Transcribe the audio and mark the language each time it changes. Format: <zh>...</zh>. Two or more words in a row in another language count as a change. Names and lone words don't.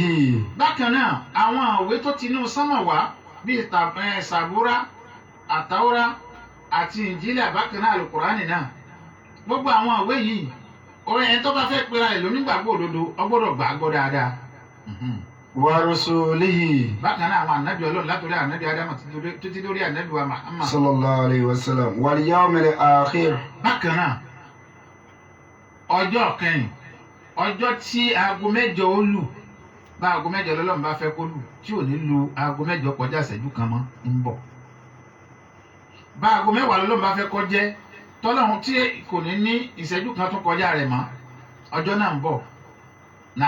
<yo>bákan náà àwọn òwe tó ti inú sánmọ̀ wá bíi sàbúrà àtàwọ́rá àti ìnjílẹ̀ bákan náà àlùkùránì náà gbogbo àwọn òwe yìí orin ẹni tó bá fẹ́ pera ẹ̀ lónígbàgbọ́ òdodo ọgbọ́dọ̀ gbàgbọ́ dáadáa.</yo> <ar>ورسوله.</ar> <yo>bákan náà àwọn ànábì Ọlọ́run látòrí ànábì Ádámù títí lórí ànábì wa Muhammad.</yo> <ar>صلى الله عليه وسلم. واليوم الآخر.</ar> <yo>bákan náà ọjọ́ kẹyìn ọjọ́ tí aago mẹ́jọ ó lù bá aago mẹ́jọ lọ́lọ́run bá fẹ́ kó lù tí ò ní lu aago mẹ́jọ kọjá ìṣẹ́jú kan mọ́ ń bọ̀ bá aago mẹ́wàá lọ́lọ́run bá fẹ́ kó jẹ́ tọ́lọ́run tí kò ní ní ìṣẹ́jú kan tó kọjá rẹ̀ mọ́ ọjọ́ náà ń bọ̀ náà.</yo>